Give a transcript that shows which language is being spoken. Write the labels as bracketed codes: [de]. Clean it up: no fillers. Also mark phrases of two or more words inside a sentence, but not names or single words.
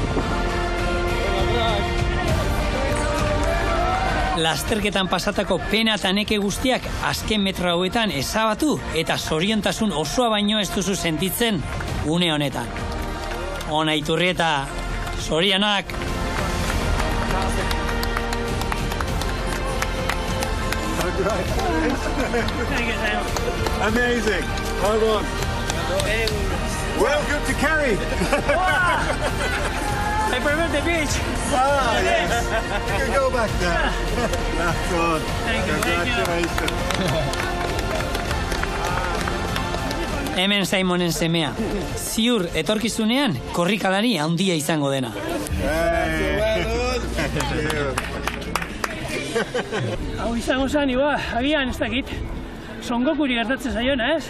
[eu] Lasterketan pasatako pena eta neke guztiak azken metro hauetan ezabatu eta zoriontasun osoa baino ez duzu sentitzen une honetan. Ona Iturrieta, zorionak! [en] Amazing. Hold on. Welcome to Kerry. I prefer the beach. Ah, yes. You can go back there. That's on. Thank you. Congratulations. [eu] Hemen Simonen semea. Ziur etorkizunean korrikalari handia izango dena. Hau izango zen, agian ez dakit, Son Gokuri gertatzen zaiona, ez?